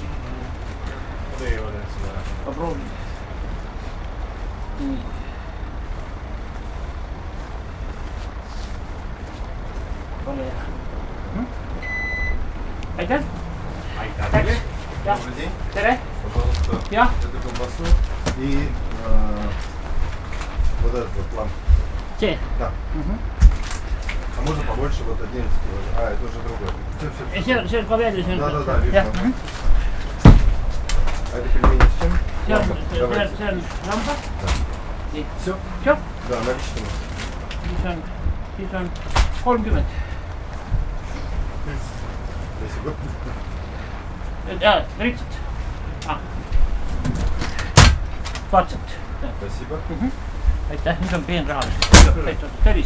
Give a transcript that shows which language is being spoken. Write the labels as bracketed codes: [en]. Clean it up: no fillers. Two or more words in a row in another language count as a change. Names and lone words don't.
[et] Ei ole seda. Ma proovin. Nii. Ole hea. Aitäh. Aitäh. Jah. Tere. [ru] Пожалуйста. [et] Jah. [ru] Это колбасу и вот этот вот план. [et] See. [ru] Да. А можно побольше вот 11 кило. А, это уже другой. [et] See on ka veel. [ru] Да, видно. А это пельмени с чем? [et] See on lamba. Nii. [ru] Все? Все. Да, наличными. [et] Siis on 30. [ru] Спасибо. [et] Jaa, ritsad. Vaatselt. [ru] Спасибо. [et] Aitäh, nüüd on peenraha. Tervist.